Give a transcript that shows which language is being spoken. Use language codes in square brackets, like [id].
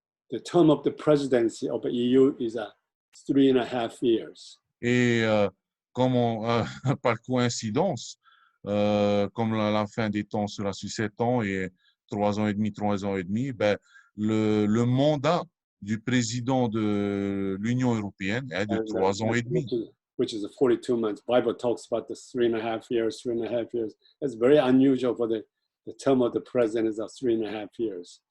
[en] The term of the presidency of the EU is 3.5 years. [fr] Et par coïncidence, comme la fin des temps sera sur 7 ans et 3 ans et demi, ben, le mandat du président de l'Union européenne est de 3 ans et demi. [en] Which is 42 months. Bible talks about the 3.5 years, 3.5 years. It's very unusual for the term of the president is 3.5 years.